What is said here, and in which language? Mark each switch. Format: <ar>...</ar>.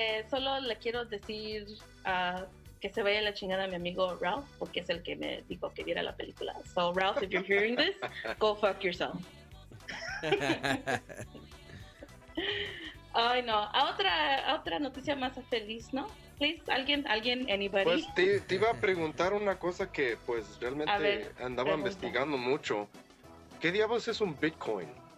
<es>solo le quiero decir que se vaya la chingada a mi amigo Ralph, porque es el que me dijo que viera la película.</es> <en>So, Ralph, if you're hearing this, go fuck yourself.</en> <es>Ay, no, a otra noticia más feliz, ¿no?</es> <en>Please,</en> <es>alguien,</es> <en>anybody.</en> <es>Pues te iba a preguntar una cosa que pues realmente andaba investigando mucho. ¿Qué diablos es un Bitcoin?</es>